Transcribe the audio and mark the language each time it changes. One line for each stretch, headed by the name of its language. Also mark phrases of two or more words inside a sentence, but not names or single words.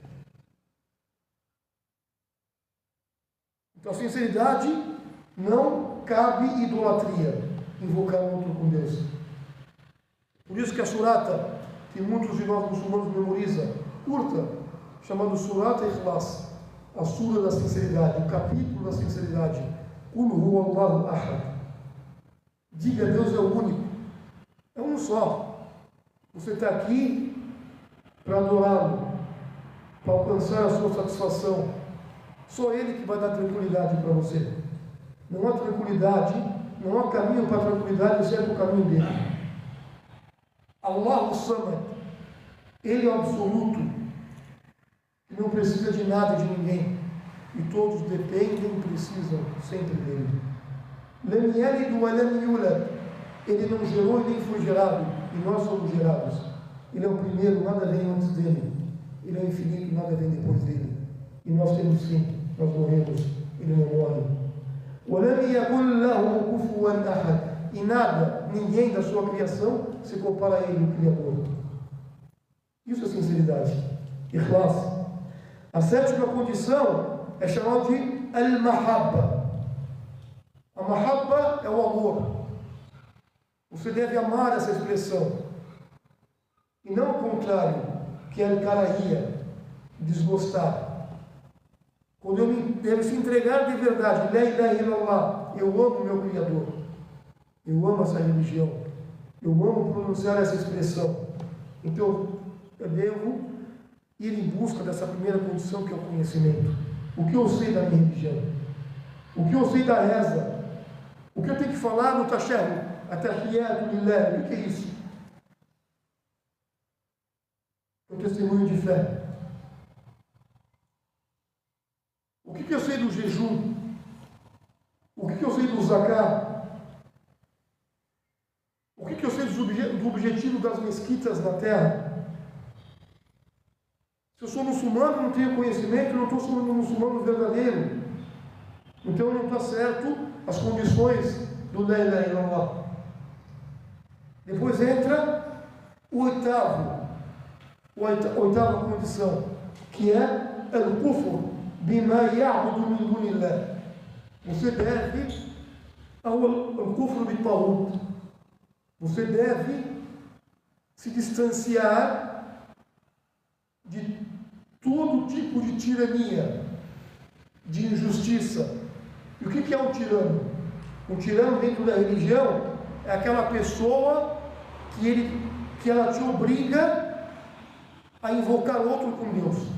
Portuguese: Então a sinceridade não cabe idolatria, invocar um outro com Deus. Por isso que a surata, que muitos de nós muçulmanos memorizam, curta, chamado Surata Ikhlas, a sura da sinceridade, o capítulo da sinceridade.
Arabic: قل هو الله أحد.
Portuguese: Diga, Deus é o único, é um só. Você está aqui para adorá-lo, para alcançar a sua satisfação. Só Ele que vai dar tranquilidade para você. Não há tranquilidade, não há caminho para a tranquilidade, exceto o caminho dele.
Arabic: الله الصمد,
Portuguese: Ele é o absoluto, que não precisa de nada de ninguém, e todos dependem e precisam sempre dele.
Arabic: لم يلد ولم يولد,
Portuguese: Ele não gerou e nem foi gerado, e nós somos gerados. Ele é o primeiro, nada vem antes dele. Ele é o infinito, nada vem depois dele. E nós temos fim, nós morremos, Ele não morre.
Arabic: وَلَمْ يَكُنْ لَهُ كُفُوًا أَحَدٌ,
Portuguese: e nada, ninguém da sua criação se compara a Ele, o Criador. Isso é sinceridade. Ikhlas. A sétima condição é chamada de al-mahabba. A mahabba é o amor. Você deve amar essa expressão. E não o contrário, que é al-karahia, desgostar. Quando eu devo se entregar de verdade,
Arabic: لا إله إلا الله,
Portuguese: eu amo o meu Criador. Eu amo essa religião. Eu amo pronunciar essa expressão. Então, eu devo ir em busca dessa primeira condição, que é o conhecimento. O que eu sei da minha religião? O que eu sei da reza? O que eu tenho que falar no tashahhud?
Arabic: التحيات لله.
Portuguese: O que é isso? É um testemunho de fé. O que eu sei do jejum? O que eu sei do zakat? O que eu sei do objetivo das mesquitas na terra? Se eu sou muçulmano e não tenho conhecimento, eu não estou sendo um muçulmano verdadeiro. Então não está certo as condições do
Arabic: لا إله إلا الله.
Portuguese: Depois entra oitava condição, que é
Arabic: الكفر بما يعبد من دون الله.
Portuguese: Você deve ao
Arabic: كفر بالطاغوت.
Portuguese: Você deve se distanciar de todo tipo de tirania, de injustiça. E o que é um tirano? Um tirano dentro da religião é aquela pessoa que ela te obriga a invocar outro com Deus.